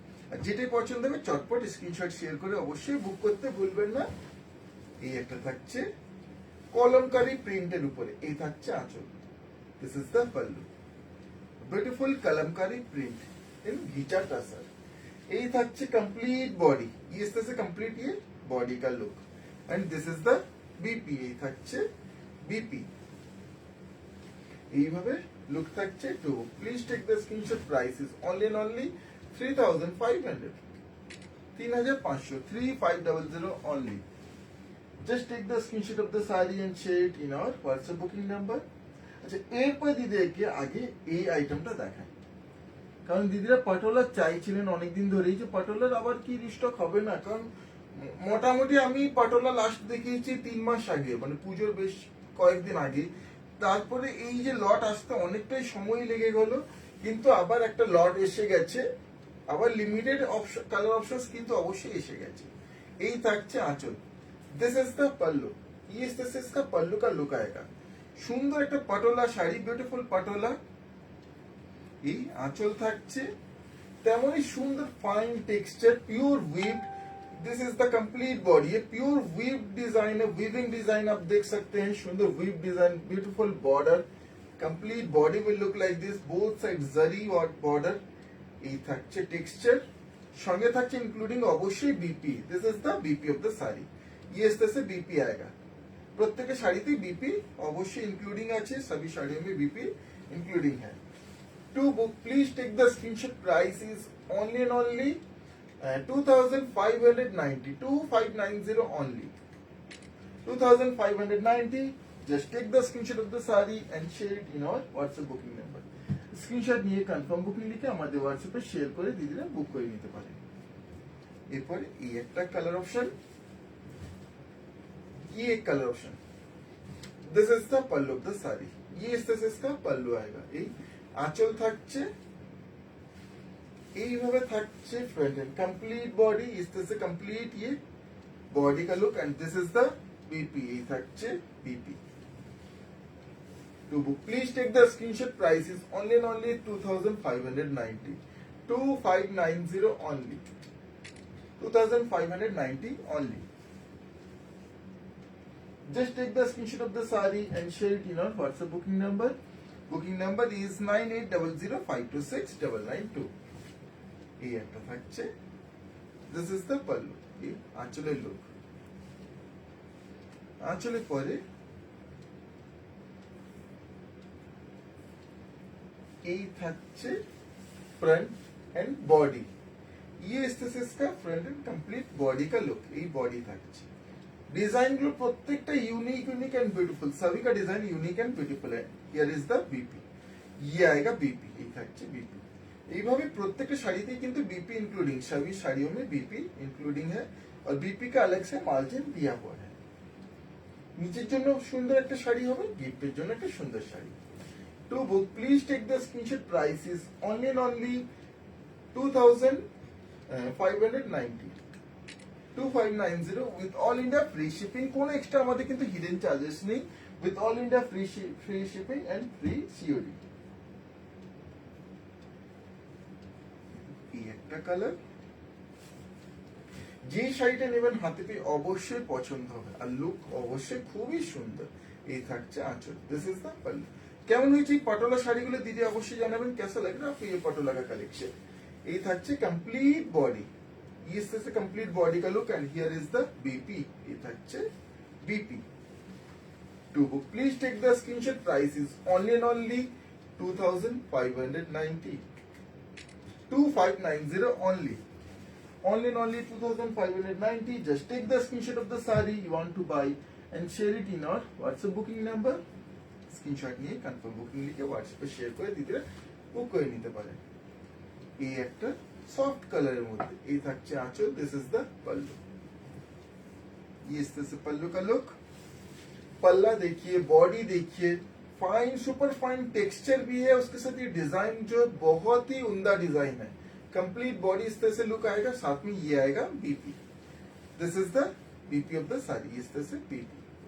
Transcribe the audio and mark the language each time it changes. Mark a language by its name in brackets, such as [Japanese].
[Bangla] আর যেটাই পছন্দ হবে চটপট স্ক্রিনশট শেয়ার করে অবশ্যই বুক করতে ভুলবেন না। এই একটা থাকছে কলমকারী প্রিন্টের উপরে, এই থাকছে আঁচল, [English] This is the pallu, beautiful Kalamkari print in ghicha tussar. [Bangla] এই থাকছে কমপ্লিট বডি, [Hindi] इस तरह से कंप्लीट ये बॉडी का look [English] And this is the BP. [Bangla] এই থাকছে বিপি, এইভাবে লুক থাকছে। [English] To please take the screenshot, price is only and only 3500, 3500, 3500 only। just take the screenshot of the saree and share it in our WhatsApp booking number। [Bangla] আচ্ছা, এরপর দিদিকে আগে এই আইটেমটা দেখাই, কারণ দিদিরা পাটোলা চাইছিলেন অনেকদিন ধরেই যে পাটোলার আবার কি রিস্টক হবে না, কারণ মোটামুটি আমি পাটোলা লাস্ট দেখিয়েছি 3 মাস আগে, মানে পুজোর বেশ কয়েকদিন আগে। তারপরে এই যে লট আসতে অনেকটাই সময় লেগে গেল, কিন্তু আবার একটা লট এসে গেছে, আবার লিমিটেড কালার অপশনস কিন্তু অবশ্যই এসে গেছে। এই থাকছে আঁচল, [English] this is the pallu, yes this is the pallu [Hindi] কা লুক আয়েগা। [Bangla] সুন্দর একটা পাটোলা শাড়ি, বিউটিফুল পাটোলা। এই আঁচল থাকছে তেমনই সুন্দর fine texture, pure we've. [English] this is the complete body, [Hindi] ये प्योर वीव डिजाइन है, वीविंग डिजाइन आप देख सकते हैं, सुंदर weave design, [English] beautiful border, complete body will look like this, both side [Hindi] जरी और बॉर्डर। [Bangla] এই থাকছে টেক্সচার, সঙ্গে থাকছে ইনক্লুডিং অবশ্যই BP, [English] this is the BP of the sari, [Hindi] ये इस तरह से बीपी आएगा। [Bangla] প্রত্যেকটা শাড়িতেই বিপি অবশ্যই ইনক্লুডিং আছে, [Hindi] सभी साड़ियों में बीपी इंक्लूडिंग है। [English] To book, please take the screenshot. Price is only and only 2590, 2590 only, 2590. Just take the screenshot of the saree and share it in our WhatsApp booking number. [Bangla] Screenshot নিয়ে confirm booking লিখে আমাদের হোয়াটসঅ্যাপে share করে দিদিরা বুক করে নিতে পারেন। এরপরে এই একটা কালার অপশন, [Hindi] ये एक colour option, [English] this is the pallu of the sari, [Hindi] ये इस तरह से इसका पल्लू आएगा। [Bangla] এই আঁচল থাকছে এইভাবে, থাকছে ফ্রন্ট এন্ড কমপ্লিট বডি, [Hindi] इस तरह से कंप्लीट ये बॉडी का look, [English] and this is the BP, [Bangla] এই থাকছে BP. [English] To book, please take the screenshot. Price is only and only 2590, 2590 only, 2590 only. Just take the screenshot of the saree and share it in our WhatsApp booking number. Booking number is 9800526992. [Bangla] এই একটা থাকছে, [English] this is the pallu, [Bangla] এই আঁচলের look. আঁচলের পরে এই থাকছে [Hindi] front end body, ये इस तरह से इसका फ्रंट एंड कंप्लीट बॉडी का लुक। [Bangla] এই বডি থাকছে, [Hindi] design Gulo प्रत्येकটা unique unique and beautiful, सभी का डिजाइन यूनिक एंड ब्यूटीफुल है। [English] here is the BP, [Hindi] ये आएगा बीपी, [Bangla] এই থাকছে [Hindi] बीपी। [Bangla] এইভাবে প্রত্যেকটা শাড়িতেই কিন্তু [Hindi] बीपी इंक्लूडिंग, सभी साड़ियों में बीपी इंक्लूडिंग है, और बीपी का अलग से मार्जिन दिया हुआ है। [Bangla] নিচের জন্য সুন্দর একটা শাড়ি হবে, গিফটের জন্য একটা সুন্দর sari. [English] To book, please take the screenshot. Price is only and only 2590, 2590 with all India free shipping। [Bangla] কোন এক্সট্রা আমাদের কিন্তু হিডেন চার্জেস নেই, [English] with all India free shipping and free COD। [Bangla] এই একটা কালার, যে শাড়িটা নেবেন হাতে পেয়ে অবশ্যই পছন্দ হবে, আর লুক অবশ্যই খুবই সুন্দর। এই থাকছে আঁচল, [English] This is the pallu. [Bangla] কেমন হয়েছে পাটোলা শাড়িগুলো দিদি অবশ্যই জানাবেন, [Hindi] कैसा लग रहा है आपको ये पटोला का कलेक्शन। [Bangla] এই থাকছে কমপ্লিট বডি, [Hindi] इस तरह से कंप्लीट बॉडी का look, [English] and here is the BP, [Hindi] ये থাকছে BP. [English] To book, please take the screenshot. Price is only and only 2590, 2590 only, only and only 2590। just take the screenshot of the saree you want to buy and share it in our WhatsApp booking number। [Bangla] Screenshot নিয়ে confirm booking লিখে হোয়াটসঅ্যাপে share করে দিতে বুক করে নিতে পারেন। এই একটা সফট কালারের মধ্যে, এই থাকছে আঁচল, [English] this is the pallu, [Hindi] ये इस तरह से पल्लू का लुक। पल्ला देखिए, बॉडी देखिए, फाइन सुपर फाइन टेक्सचर भी है, उसके साथ ये डिजाइन जो बहुत ही उम्दा डिजाइन है। कंप्लीट बॉडी इस तरह से लुक आएगा, साथ में ये आएगा BP, [English] this is the BP of the sari, [Hindi] इस तरह से बीपी।